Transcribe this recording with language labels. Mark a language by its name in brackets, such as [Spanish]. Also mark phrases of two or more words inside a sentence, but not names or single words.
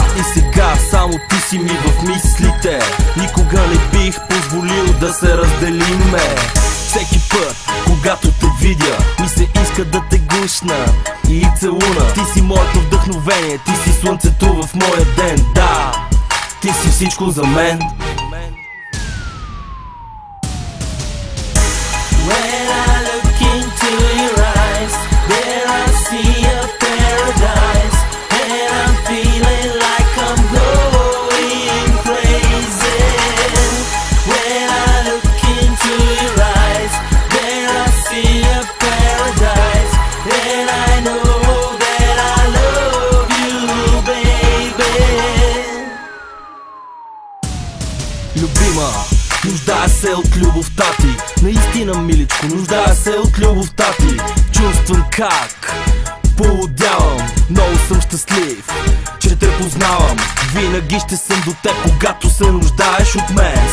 [Bulgarian] И сега само ти си ми в мислите. Никога не бих позволил да се разделиме. Всеки път, когато те видя, ми се иска да те гушна и целуна. Ти си моето вдъхновение, ти си слънцето в моя ден. Да, ти си всичко за мен. [English] When I look into your eyes, there I see a paradise, and I'm feeling like I'm going crazy. When I look into your eyes, there I see a paradise, and I know that I love you, baby. [Bulgarian] Любима, нуждая се от любовта ти. Наистина, миличко, нуждая се от любовта ти. Чувствам как полудявам. Много съм щастлив, че те познавам. Винаги ще съм до теб, когато се нуждаеш от мен.